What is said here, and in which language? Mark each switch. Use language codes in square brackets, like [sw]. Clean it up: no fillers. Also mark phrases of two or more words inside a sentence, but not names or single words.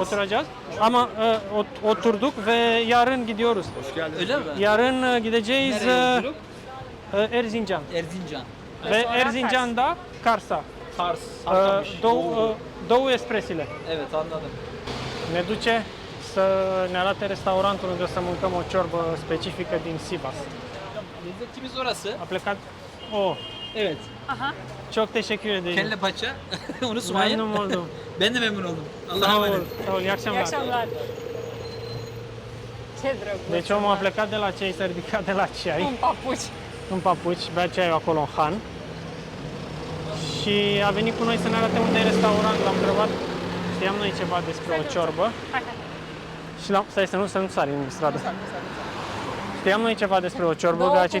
[tr] oturacağız ama oturduk ve yarın gidiyoruz. Hoş geldiniz. Öyle mi? Yarın gideceğiz Nereye yolculuk? Erzincan Erzincan. ve Erzincan'da Kars'a. Kars. Sarkamış. [ro] Două Espresile. [tr] Evet anladım. [ro] Ne duce să ne arate restaurantul unde o să mâncăm o ciorbă specifică din Sivas. [tr] Lezzetimiz orası. [ro] A plecat... Oh, [tr] Evet. Aha. çok teşekkür ederim. Kelle paça. Unutmayın. Memnun oldum. Ben de memnun oldum. Allah'a Sağ ol, emanet. sağ ol, iyi İyi akşamlar. akşamlar. [ro] Ce drăguț. Deci omul a plecat de la ceai, s-a ridicat de la ceai, Un papuci. în papuci, bea ceaiul acolo în Han. Și a venit cu noi să ne arate unde e restaurant, l-am întrebat, știam noi ceva despre o ciorbă. Hai. Și stai să nu sari în stradă. Știam noi ceva despre o ciorbă, că a citit